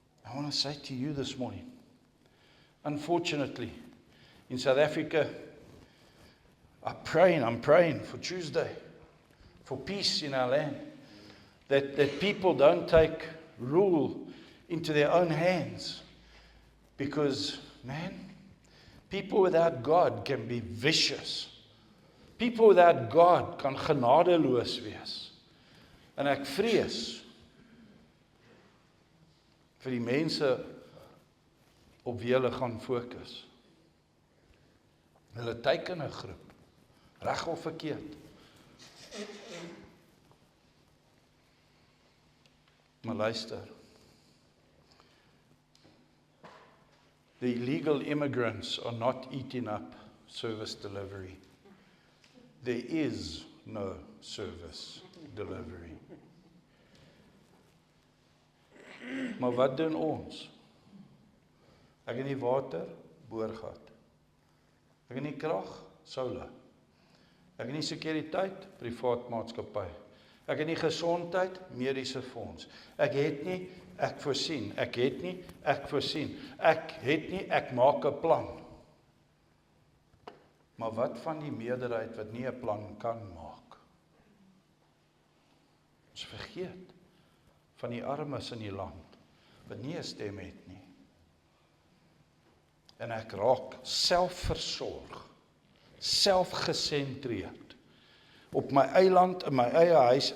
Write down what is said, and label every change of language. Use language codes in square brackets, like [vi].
[en] I want to say to you this morning, unfortunately, in South Africa, I'm praying for Tuesday, for peace in our land, that people don't take rule into their own hands, because, man, people without God can be vicious. People without God [af] kan genadeloos wees. En ek vrees vir die mense op wie hulle gaan fokus. Hulle teiken 'n groep, reg of verkeerd. Maar luister, [en] the illegal immigrants are not eating up service delivery. There is no service delivery. [af] Maar wat doen ons? Ek het nie water, boorgat. Ek het nie krag, solar. Ek het nie sekuriteit, privaat maatskappy. Ek het nie gesondheid, mediese fonds. Ek het nie, ek voorsien. Ek het nie, ek voorsien. Ek het nie, ek maak 'n plan. Maar wat van die meerderheid wat nie 'n plan kan maak? Ons vergeet van die armes in die land, wat nie 'n stem het nie. En ek raak selfversorg, selfgesentreerd, op my eiland, in my eie huis.